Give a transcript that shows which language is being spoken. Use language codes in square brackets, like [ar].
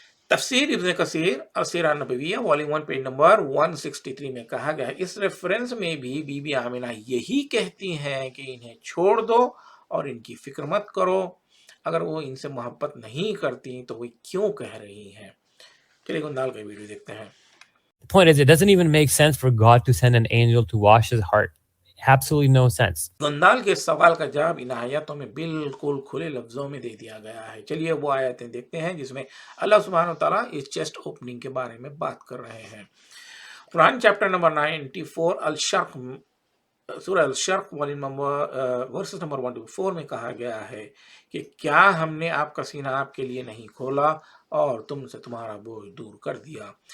[ur] تفسیر ابن کثیر اور سیرہ النبویہ والیوم 1 پیج نمبر 163 میں کہا گیا ہے اس ریفرنس میں بھی بی بی آمنہ یہی کہتی ہیں کہ انہیں چھوڑ دو اور ان کی فکر مت کرو. اگر وہ ان سے محبت نہیں کرتی تو وہ کیوں کہہ رہی ہیں؟ چلیے گندال کا ویڈیو دیکھتے ہیں. [en] The point is, it doesn't even make sense for God to send an angel to wash his heart. Absolutely no sense. [ur] گندال کے سوال کا جواب ان آیاتوں میں بالکل کھلے لفظوں میں دے دیا گیا ہے. چلیے وہ آیاتیں دیکھتے ہیں جس میں اللہ سبحانہ وتعالیٰ اس چیسٹ اوپننگ کے بارے میں بات کر رہے ہیں. قرآن چیپٹر نمبر 94 الشرق سورہ الشرق والی ورسز نمبر 1 to 4 میں کہا گیا ہے کہ کیا ہم نے آپ کا سینہ آپ کے لیے نہیں کھولا اور تم سے تمہارا بوجھ دور کر دیا.